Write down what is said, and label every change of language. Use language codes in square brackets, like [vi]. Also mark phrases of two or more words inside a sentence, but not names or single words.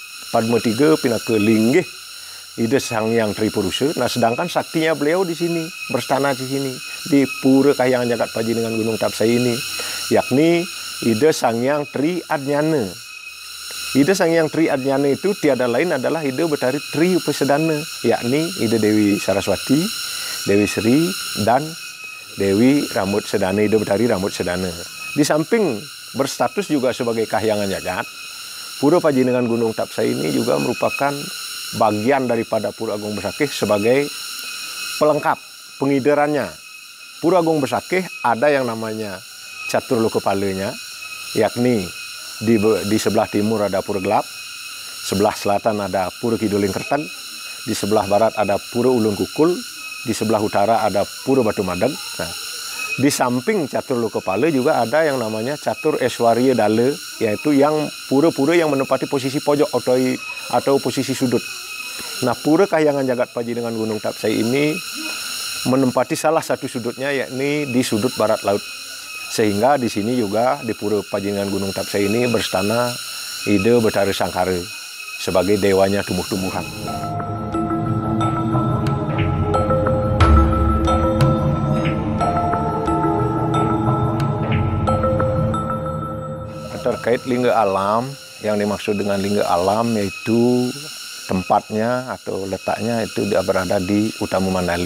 [ban] Padma 3 pinaka linggih Ida Sangyang Tripurusa. [id] Nah, sedangkan saktinya beliau di sini, berstana di sini, di Pura Kahyangan Jagat Pajinengan Gunung Tapsai ini, yakni Ida Sangyang Tri Adnyana. Ida Sangyang Tri Adnyana itu tiada lain adalah Ida Betari Tri Upasedana, yakni Ida Dewi Saraswati, Dewi Sri, dan Dewi Rambut Sedana, Ida Betari Rambut Sedana. Di samping berstatus juga sebagai Kahyangan Jagat, Pura Pajinengan Gunung Tapsai ini juga merupakan bagian daripada Pura Agung Besakeh sebagai pelengkap pengiderannya. Pura Agung Besakeh ada yang namanya catur lokapalanya, yakni di sebelah timur ada Pura Gelap, sebelah selatan ada Pura Kiduling Kerteg, di sebelah barat ada Pura Ulun Kukul, di sebelah utara ada Pura Batu Madeg. Nah, di samping catur lokapala juga ada yang namanya catur Eswarya Dale, yaitu yang pura-pura yang menempati posisi pojok atau posisi sudut. Nah, Pura Kahyangan Jagat Paji dengan Gunung Tapsai ini menempati salah satu sudutnya, yakni di sudut barat laut. Sehingga di sini juga di Pura Pajingan Gunung Tapsai ini berstana Ida Betara Sangkara sebagai dewanya tumbuh-tumbuhan. Terkait lingga alam, yang dimaksud dengan lingga alam yaitu tempatnya atau letaknya itu berada di Utama Mandala.